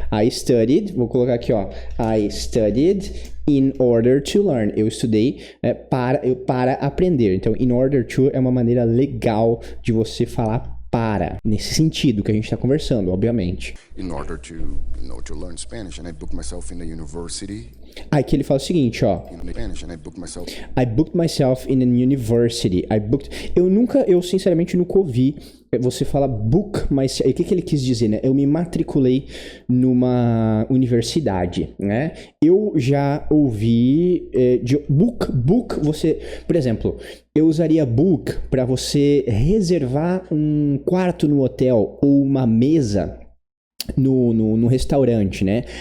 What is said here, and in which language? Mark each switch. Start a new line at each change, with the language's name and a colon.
English: I studied,
Portuguese: vou colocar aqui,
English: I studied in order to learn.
Portuguese: Eu estudei para aprender. Então, in order to é uma maneira legal de você falar para, nesse sentido que a gente está conversando, obviamente.
English: In order to learn Spanish, and I booked myself in a university.
Portuguese: Aqui ele fala o seguinte,
English: Spanish, and I booked myself in a university.
Portuguese: Eu sinceramente nunca ouvi você falar book myself. O que ele quis dizer, né? Eu me matriculei numa universidade, né? Eu já ouvi de book, você, por exemplo, eu usaria book para você reservar um quarto no hotel ou uma mesa no restaurante, né?